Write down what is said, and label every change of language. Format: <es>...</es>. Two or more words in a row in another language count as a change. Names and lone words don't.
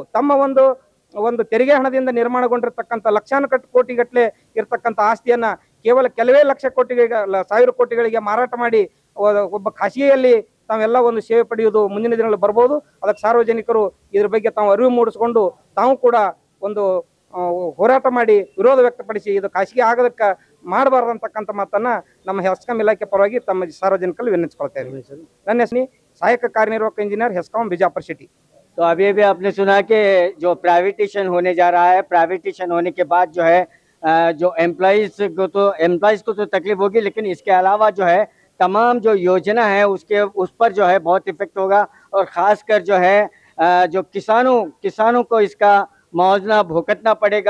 <kn>ತಮ್ಮ ಒಂದು ತೆರಿಗೆ ಹಣದಿಂದ ನಿರ್ಮಾಣಗೊಂಡಿರ್ತಕ್ಕಂಥ ಕೋಟಿಗಟ್ಟಲೆ ಇರತಕ್ಕಂಥ ಆಸ್ತಿಯನ್ನ ಕೇವಲ ಕೆಲವೇ ಲಕ್ಷ ಕೋಟಿಗೆ, 1000 ಕೋಟಿಗಳಿಗೆ ಮಾರಾಟ ಮಾಡಿ ಒಬ್ಬ ಖಾಸಗಿಯಲ್ಲಿ ತಾವೆಲ್ಲ ಒಂದು ಸೇವೆ ಪಡೆಯುವುದು ಮುಂದಿನ ದಿನಗಳಲ್ಲಿ ಬರ್ಬೋದು. ಅದಕ್ಕೆ ಸಾರ್ವಜನಿಕರು ಇದ್ರ ಬಗ್ಗೆ ತಾವು ಅರಿವು ಮೂಡಿಸಿಕೊಂಡು ತಾವು ಕೂಡ ಒಂದು ಹೋರಾಟ ಮಾಡಿ ವಿರೋಧ ವ್ಯಕ್ತಪಡಿಸಿ ಇದು ಖಾಸಗಿ ಆಗೋದಕ್ಕೆ ಮಾಡಬಾರ್ದಂತಕ್ಕಂಥ ಮಾತನ್ನ ನಮ್ಮ ಹೆಸ್ಕಾಂ ಇಲಾಖೆ ಪರವಾಗಿ ತಮ್ಮ ಸಾರ್ವಜನಿಕರಲ್ಲಿ ವಿನಂತಿಸ್ಕೊಳ್ತಾ ಇದ್ದೀವಿ. ನನ್ನ ಹೆಸರು ಸಹಾಯಕ ಕಾರ್ಯನಿರ್ವಾಹಕ ಇಂಜಿನಿयर हेस्कॉम बीजापुर सिटी।</kn> <hi>तो अभी आपने सुना कि जो प्राइवेटेशन होने जा रहा है, प्राइवेटेशन होने के बाद जो है जो एम्प्लॉयज़ को तो तकलीफ होगी, लेकिन इसके अलावा जो है तमाम जो योजना है उस पर जो है बहुत इफेक्ट होगा। और ख़ासकर जो है जो किसानों को इसका मुआवजा भुगतना पड़ेगा।</hi>